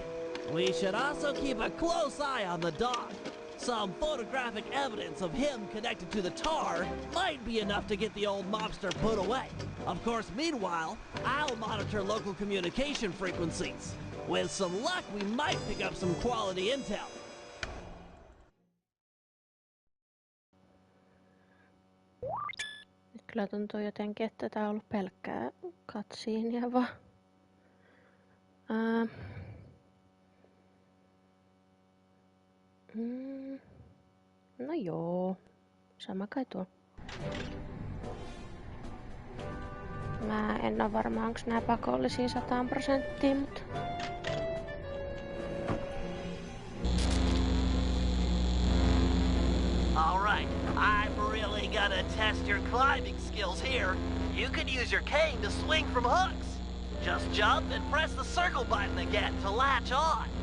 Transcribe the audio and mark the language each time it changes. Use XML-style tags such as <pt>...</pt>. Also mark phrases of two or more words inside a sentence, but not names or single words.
<en>We should also keep a close eye on the dog. Some photographic evidence of him connected to the tar might be enough to get the old mobster put away. Of course, meanwhile, I'll monitor local communication frequencies. With some luck, we might pick up some quality intel.</en> <fi>Kyllä tuntuu jotenkin, että tää on ollut pelkkää cutscenea vaan. No joo, sama kai tuo. Mä en oo varma, onks nää pakollisia 100%, mutta...</fi> <en>Alright, I'm really gonna test your climbing skills here. You can use your cane to swing from hooks. Just jump and press the circle button again to latch on.</en>